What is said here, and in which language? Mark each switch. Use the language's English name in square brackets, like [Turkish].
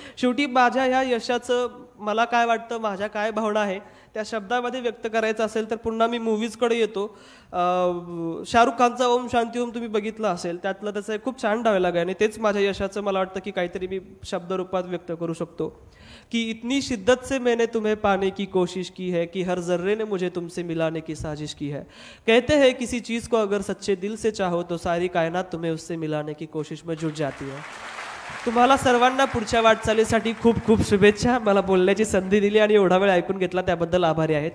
[Marathi] शेवटी माझ्या ह्या यशाचं मला काय वाटतं, माझ्या काय भावना आहे त्या शब्दामध्ये व्यक्त करायचं असेल तर पुन्हा मी मूवीजकडे येतो. शाहरुख खानचा ओम शांती ओम तुम्ही बघितलं असेल, त्यातलं त्याचं एक खूप छान डायलॉग आहे आणि तेच माझ्या यशाचं मला वाटतं की काहीतरी मी शब्दरूपात व्यक्त करू शकतो. [Hindi] कि इतनी शिद्दत से मैंने तुम्हें पाने की कोशिश की है कि हर जर्रे ने मुझे तुमसे मिलाने की साजिश की है। कहते हैं किसी चीज़ को अगर सच्चे दिल से चाहो तो सारी कायनात तुम्हें उससे मिलाने की कोशिश में जुट जाती है। [Marathi] तुम्हाला सर्वांना पुढच्या वाटचालीसाठी खूप खूप शुभेच्छा। मला बोलण्याची संधी दिली आणि एवढा वेळ ऐकून घेतला त्याबद्दल आभारी आहे। थँक्यू।